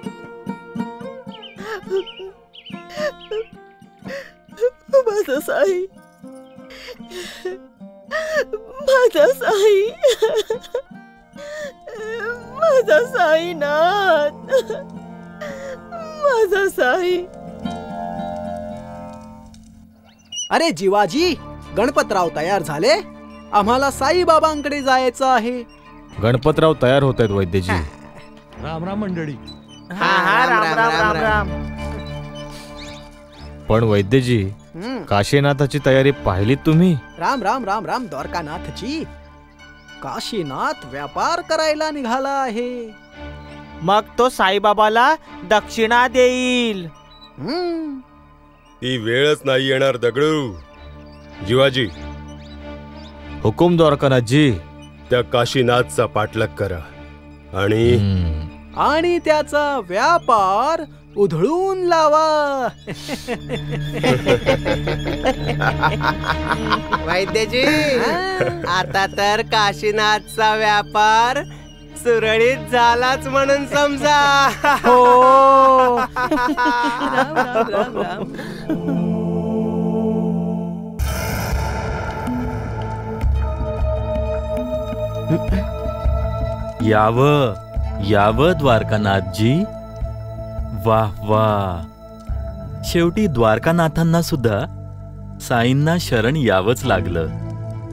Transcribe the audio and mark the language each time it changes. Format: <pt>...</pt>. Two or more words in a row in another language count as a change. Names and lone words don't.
<mr>माझा साई, माझा साई, माझा साईनाथ, माझा साई. अरे जीवाजी, गणपतराव तयार झाले? आम्हाला साईबाबांकडे जायचं आहे. गणपतराव तयार होत आहेत वैद्यजी. राम राम मंडळी. हा, राम राम राम राम. पण वैद्यजी, काशीनाथाची तयारी पाहिली तुम्ही? राम राम राम राम द्वारकानाथजी. काशीनाथ व्यापार करायला निघाला आहे. मग तो साईबाबाला दक्षिणा देईल. ती वेळच नाही येणार दगडू. जीवाजी, हुकुम द्वारकानाथजी. त्या काशीनाथचा पाठलाग करा आणि त्याचा व्यापार उधळून लावा. वैद्यजी, आता तर काशीनाथचा व्यापार सुरळीत झालाच म्हणून समजा. हो. राम राम राम राम. यावं द्वारकानाथजी. वाह वाह, शेवटी द्वारकानाथांना सुद्धा साईंना शरण यावंच लागलं.</mr>